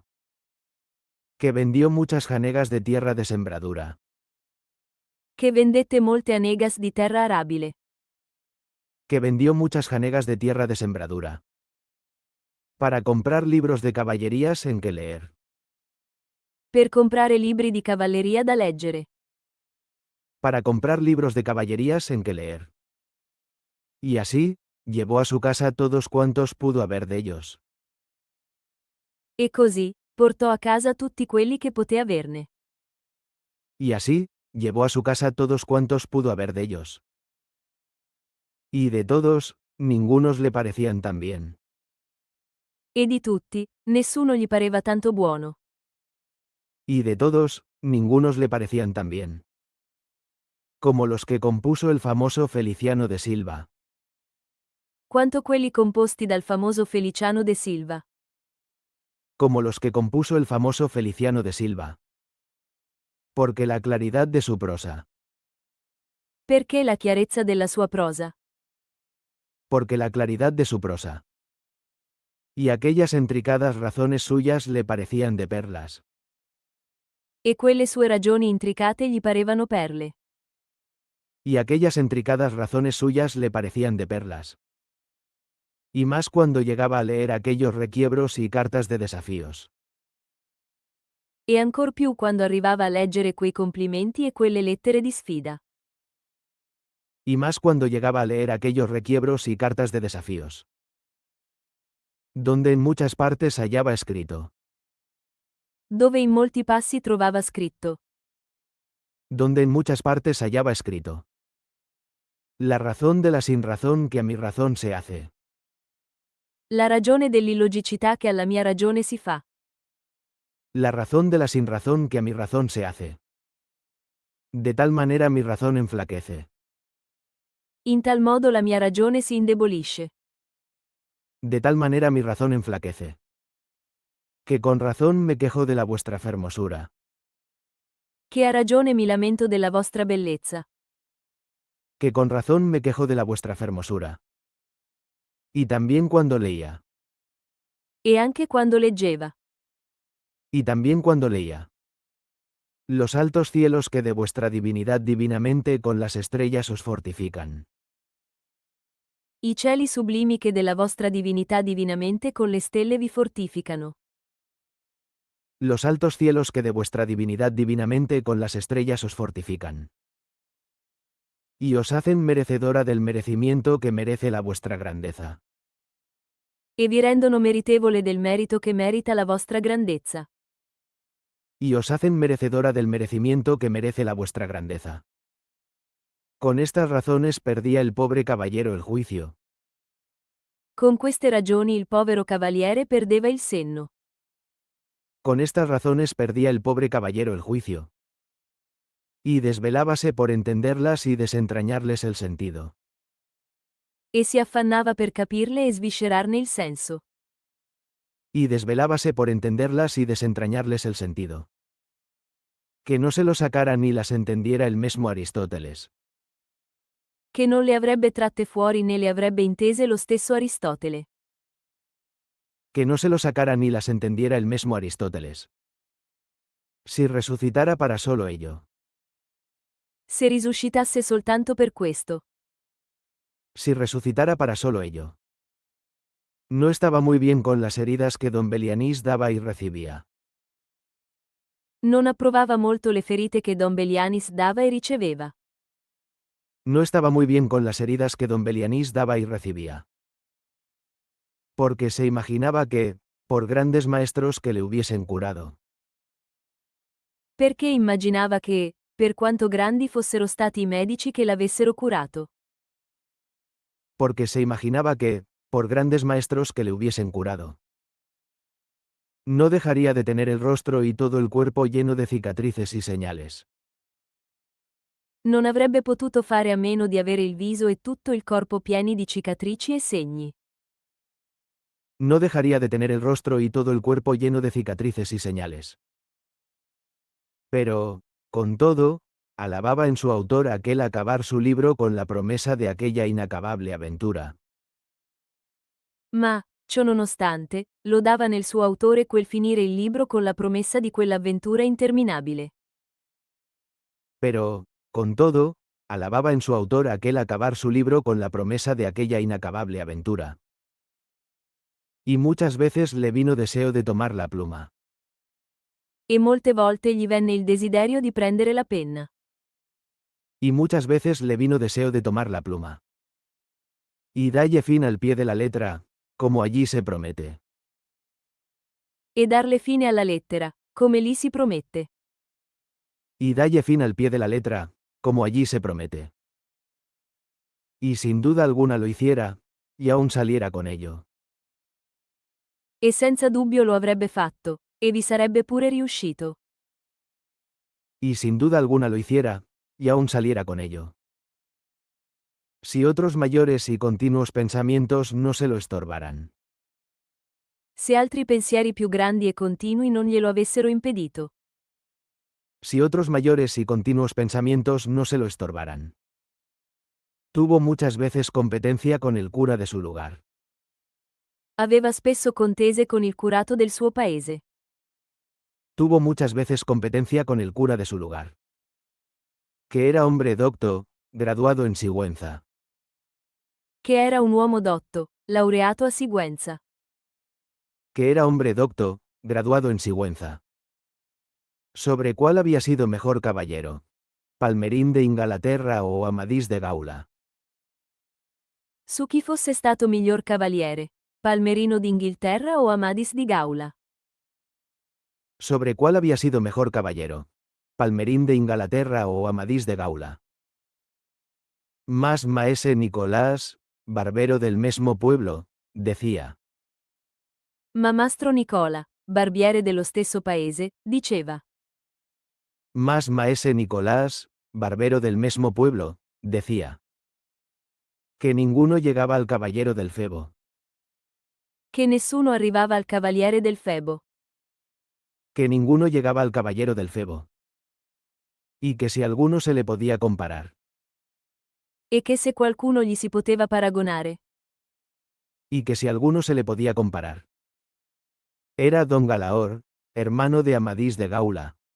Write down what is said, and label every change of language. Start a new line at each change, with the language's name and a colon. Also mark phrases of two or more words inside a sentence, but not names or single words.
Spanish: Que vendió muchas janegas de tierra de sembradura.
Italian: Che vendette molte anegas di terra arabile.
Spanish: Que vendió muchas janegas de tierra de sembradura. Para comprar libros de caballerías en que leer.
Italian: Per comprare libri di cavalleria da leggere.
Spanish: Para comprar libros de caballerías en que leer. Y así, llevó a su casa todos cuantos pudo haber de ellos.
Italian: E così, portò a casa tutti quelli che poté averne.
Spanish: Y así, llevó a su casa todos cuantos pudo haber de ellos. Y de todos, ningunos le parecían tan bien.
Italian: E di tutti, nessuno gli pareva tanto buono.
Spanish: Y de todos, ningunos le parecían tan bien. Como los que compuso el famoso Feliciano de Silva.
Italian: Quanto quelli composti dal famoso Feliciano de Silva.
Spanish: Como los que compuso el famoso Feliciano de Silva. Porque la claridad de su prosa.
Italian: Perché la chiarezza della sua prosa.
Spanish: Porque la claridad de su prosa. Y aquellas intricadas razones suyas le parecían de perlas.
Italian: E quelle sue ragioni intricate gli parevano perle.
Spanish: Y aquellas intricadas razones suyas le parecían de perlas. Y más cuando llegaba a leer aquellos requiebros y cartas de desafíos.
Italian: E ancor più quando arrivava a leggere quei complimenti e quelle lettere di sfida.
Spanish: Y más cuando llegaba a leer aquellos requiebros y cartas de desafíos. Donde en muchas partes hallaba escrito.
Italian: Dove in molti passi trovava scritto.
Spanish: Donde en muchas partes hallaba escrito. La razón de la sinrazón que a mi razón se hace.
Italian: La ragione dell'illogicità che alla mia ragione si fa.
Spanish: La razón de la sinrazón que a mi razón se hace. De tal manera mi razón enflaquece.
Italian: In tal modo la mia ragione si indebolisce.
Spanish: De tal manera mi razón enflaquece. Que con razón me quejo de la vuestra fermosura.
Italian: Che a ragione mi lamento della vostra bellezza.
Spanish: Que con razón me quejo de la vuestra fermosura. Y también cuando leía.
Italian: E anche quando leggeva.
Spanish: Y también cuando leía. Los altos cielos que de vuestra divinidad divinamente con las estrellas os fortifican.
Italian: I cieli sublimi che della vostra divinità divinamente con le stelle vi fortificano.
Spanish: Los altos cielos que de vuestra divinidad divinamente con las estrellas os fortifican. Y os hacen merecedora del merecimiento que merece la vuestra grandeza.
Italian: E vi rendono meritevole del merito che merita la vostra grandezza.
Spanish: Y os hacen merecedora del merecimiento que merece la vuestra grandeza. Con estas razones perdía el pobre caballero el juicio.
Italian: Con queste ragioni il povero cavaliere perdeva il senno.
Spanish: Con estas razones perdía el pobre caballero el juicio. Y desvelábase por entenderlas y desentrañarles el sentido.
Italian: E si affannava per capirle e sviscerarne il senso.
Spanish: Y desvelábase por entenderlas y desentrañarles el sentido. Que no se lo sacara ni las entendiera el mismo Aristóteles.
Italian: Che non le avrebbe tratte fuori né le avrebbe intese lo stesso Aristotele.
Spanish: Que no se lo sacara ni las entendiera el mismo Aristóteles. Si resucitara para solo ello.
Italian: Se risuscitasse soltanto per questo.
Spanish: Si resucitara para solo ello. No estaba muy bien con las heridas que don Belianís daba y recibía.
Italian: Non approvava molto le ferite che don Belianis dava e riceveva.
Spanish: No estaba muy bien con las heridas que don Belianís daba y recibía. Porque se imaginaba que, por grandes maestros que le hubiesen curado.
Italian: Perché immaginava che, per quanto grandi fossero stati i medici che l'avessero curato.
Spanish: Porque se imaginaba que, por grandes maestros que le hubiesen curado. No dejaría de tener el rostro y todo el cuerpo lleno de cicatrices y señales.
Italian: Non avrebbe potuto fare a meno di avere il viso e tutto il corpo pieni di cicatrici e segni.
Spanish: No dejaría de tener el rostro y todo el cuerpo lleno de cicatrices y señales. Pero, con todo, alababa en su autor aquel acabar su libro con la promesa de aquella inacabable aventura.
Italian: Ma, ciò nonostante, lodava nel suo autore quel finire il libro con la promessa di quell'avventura interminabile.
Spanish: Pero, con todo, alababa en su autor aquel acabar su libro con la promesa de aquella inacabable aventura. Y muchas veces le vino deseo de tomar la pluma.
Italian: E molte volte gli venne il desiderio di prendere la penna.
Spanish: Y muchas veces le vino deseo de tomar la pluma. Y dalle fin al pie de la letra, como allí se promete.
Italian: E darle fine alla lettera, come lì si promette.
Spanish: Y dalle fin al pie de la letra, como allí se promete. Y sin duda alguna lo hiciera, y aún saliera con ello.
Italian: E senza dubbio lo avrebbe fatto, e vi sarebbe pure riuscito.
Spanish: Y sin duda alguna lo hiciera, y aún saliera con ello. Si otros mayores y continuos pensamientos no se lo estorbaran.
Italian: Se altri pensieri più grandi e continui non glielo avessero impedito.
Spanish: Si otros mayores y continuos pensamientos no se lo estorbaran. Tuvo muchas veces competencia con el cura de su lugar.
Italian: Aveva spesso contese con il curato del suo paese.
Spanish: Tuvo muchas veces competencia con el cura de su lugar. Que era hombre docto, graduado en Sigüenza.
Italian: Che era un uomo dotto, laureato a Sigüenza.
Spanish: Que era hombre docto, graduado en Sigüenza. ¿Sobre cuál había sido mejor caballero? ¿Palmerín de Ingalaterra o Amadís de Gaula?
Italian: Su chi fosse stato miglior cavaliere, Palmerino d'Inghilterra o Amadis di Gaula?
Spanish: ¿Sobre cuál había sido mejor caballero? ¿Palmerín de Ingalaterra o Amadís de Gaula? Más maese Nicolás, barbero del mismo pueblo, decía.
Italian: Ma Mastro Nicola, barbiere dello stesso paese, diceva.
Spanish: Más maese Nicolás, barbero del mismo pueblo, decía. Que ninguno llegaba al caballero del Febo.
Italian: Che nessuno arrivava al cavaliere del Febo.
Spanish: Que ninguno llegaba al caballero del Febo. Y que si alguno se le podía comparar.
Italian: E che se qualcuno gli si poteva paragonare.
Spanish: Y que si alguno se le podía comparar. Era don Galaor, hermano de Amadís de Gaula.